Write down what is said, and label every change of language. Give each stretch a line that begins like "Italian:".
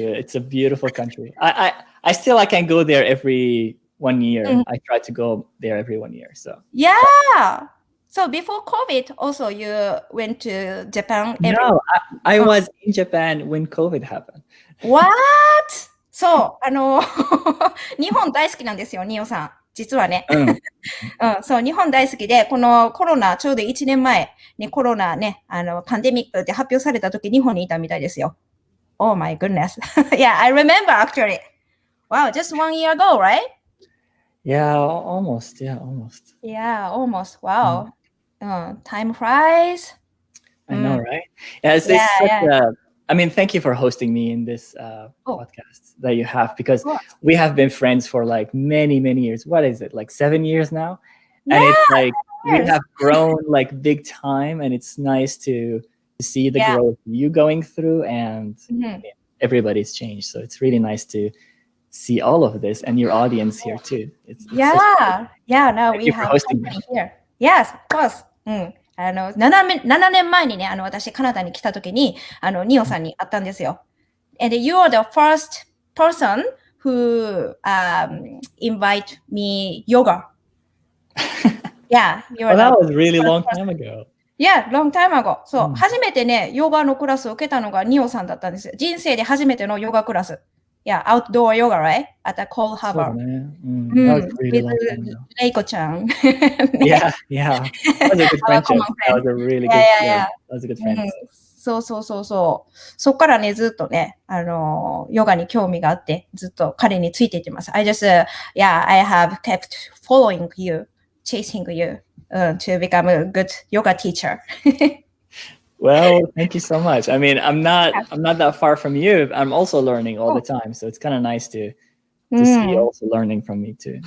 English: It's a beautiful country. I still can go there every 1 year. Mm. I try to go there every 1 year. So yeah. So before COVID, also you went to Japan. No, I was in Japan when COVID happened. What?
Japanese: そう、日本大好きなんですよ、ニオさん。実はね。そう、日本大好きで、このコロナ、ちょうど1年前にコロナね、パンデミックって発表された時、日本にいたみたいですよ。
English: Oh my goodness. Yeah, I remember actually. Wow, just 1 year ago, right? Yeah, almost. Yeah, almost. Yeah, almost. Wow. Time flies. I know, right? Yeah, it's such thank you for hosting me in this podcast that you have, because we have been friends for like many, many years. What is it? Like 7 years now? And it's like we have grown like big time, and it's nice to see the growth you going through, and everybody's changed. So it's really nice to see all of this, and your audience here too. It's now we have hosting me here. Yes, of course.
Japanese: 7年前にね、私カナダに来た時に、ニオさんに会ったんですよ。
English: And you are the first person who invite me yoga. Yeah, you are that was really long time ago. Yeah, long time ago.
Japanese: そう、初めてね、ヨガのクラスを受けたのがニオさんだったんですよ。人生で初めてのヨガクラス。
English: Yeah, outdoor yoga, right? At a cold harbor. That was really long time ago. Reiko-chan. Yeah. That was a good friendship. That was a really good friend. That was a good friend.
Japanese: そう。そっからね、ずっとね、ヨガに興味があって、ずっと彼についていってます。
English: I have kept following you, chasing you, to become a good yoga teacher. Well, thank you so much. I mean, I'm not that far from you. I'm also learning all the time. So it's kind of nice to see you also learning from me too.